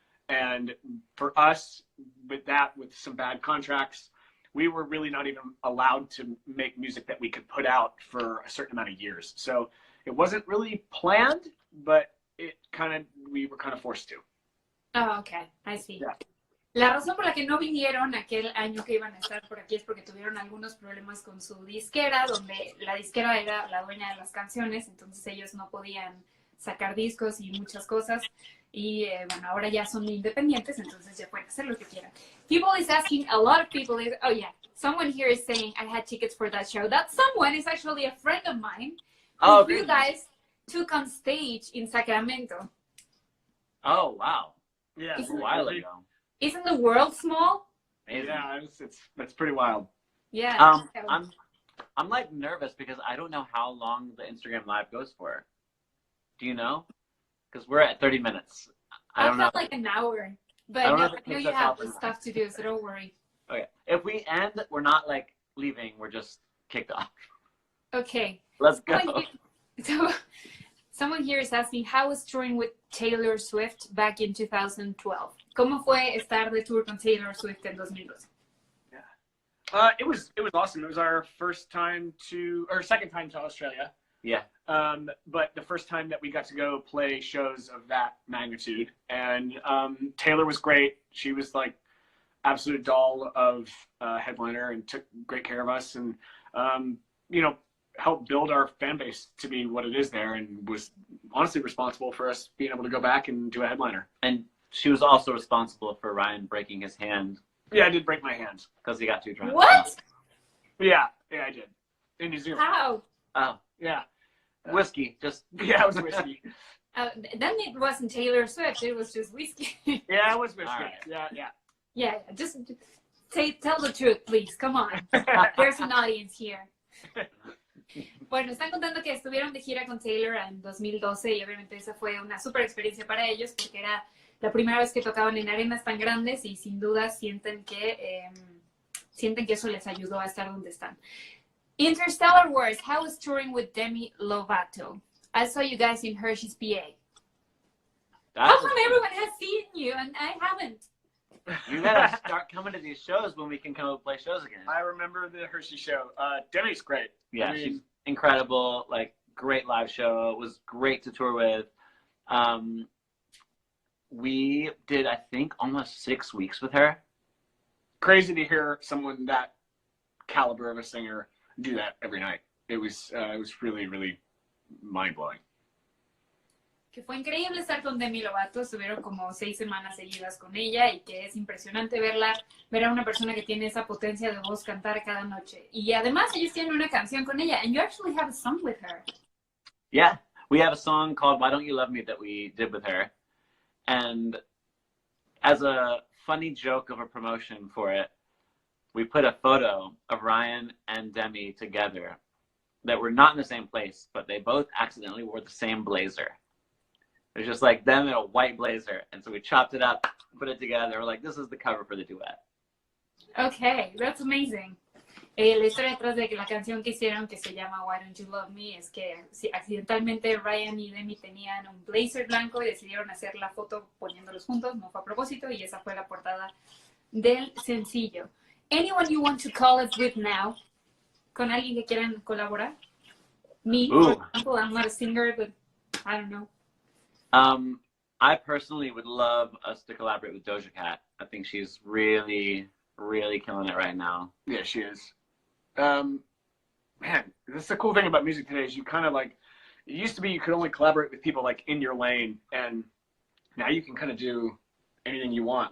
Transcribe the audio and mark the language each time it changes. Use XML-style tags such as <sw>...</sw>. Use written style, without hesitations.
<en>And for us, with some bad contracts, we were really not even allowed to make music that we could put out for a certain amount of years. So it wasn't really planned, but we were kind of forced to. Oh, okay. I see. Yeah.</en> <es>La razón por la que no vinieron aquel año que iban a estar por aquí es porque tuvieron algunos problemas con su disquera, donde la disquera era la dueña de las canciones, entonces ellos no podían sacar discos y muchas cosas. Y bueno, ahora ya son independientes, entonces ya pueden hacer lo que quieran.</es> <en>People is asking, a lot of people is, oh yeah, someone here is saying I had tickets for that show. That someone is actually a friend of mine who you guys took on stage in Sacramento. Oh, wow. Yeah, a while ago. Isn't the world small? Amazing. Yeah, it's pretty wild. Yeah. I'm like nervous because I don't know how long the Instagram Live goes for. Do you know? Because we're at 30 minutes. I don't know. Like an hour. But I know you have stuff to do, so don't worry. Okay. If we end, we're not like leaving. We're just kicked off. Okay. Let's go. Someone here is asking, how was touring with Taylor Swift back in 2012?</en> <es>¿Cómo fue estar de tour con Taylor Swift en 2012?</es> <en>Yeah. It was awesome. It was our second time to Australia. Yeah. But the first time that we got to go play shows of that magnitude. And Taylor was great. She was like absolute doll of headliner and took great care of us and, helped build our fan base to be what it is there and was honestly responsible for us being able to go back and do a headliner. And she was also responsible for Ryan breaking his hand. Yeah, I did break my hand. Because he got too drunk. What? Yeah, I did. In New Zealand. How? Oh. Yeah. Whiskey. Yeah, it was whiskey. Then it wasn't Taylor Swift. It was just whiskey. Yeah, it was whiskey. Right. Yeah. Yeah, just tell the truth, please. Come on. There's an audience here.</en> <es>Bueno, están contando que estuvieron de gira con Taylor en 2012 y obviamente esa fue una super experiencia para ellos porque era la primera vez que tocaban en arenas tan grandes y sin duda sienten que eso les ayudó a estar donde están.</es> <en>Interstellar Wars, how was touring with Demi Lovato? I saw you guys in Hershey's, PA. How come everyone has seen you and I haven't? You gotta start coming to these shows when we can come and play shows again. I remember the Hershey show. Demi's great. Yeah, I mean, she's incredible. Like, great live show. It was great to tour with. We did, I think, almost 6 weeks with her. Crazy to hear someone that caliber of a singer do that every night. It was really, really mind-blowing.</en> <es>Que fue increíble estar con Demi Lovato, estuvieron como 6 semanas seguidas con ella y que es impresionante ver a una persona que tiene esa potencia de voz cantar cada noche. Y además ellos tienen una canción con ella,</es> <en>and you actually have a song with her. Yeah, we have a song called Why Don't You Love Me that we did with her. And as a funny joke of a promotion for it, we put a photo of Ryan and Demi together that were not in the same place, but they both accidentally wore the same blazer. It was just like them in a white blazer. And so we chopped it up, put it together. We're like, this is the cover for the duet. Okay, that's amazing.</en> <es>La historia detrás de la canción que hicieron, que se llama Why Don't You Love Me, es que accidentalmente Ryan y Demi tenían un blazer blanco y decidieron hacer la foto poniéndolos juntos, no fue a propósito, y esa fue la portada del sencillo.</es> <en>Anyone you want to call it with now?</en> <es>¿Con alguien que quieran colaborar?</es> <en>Me, for example, I'm not a singer, but I don't know. I personally would love us to collaborate with Doja Cat. I think she's really, really killing it right now. Yeah, she is. Man, that's the cool thing about music today is you kind of like, it used to be you could only collaborate with people like in your lane, and now you can kind of do anything you want.</en>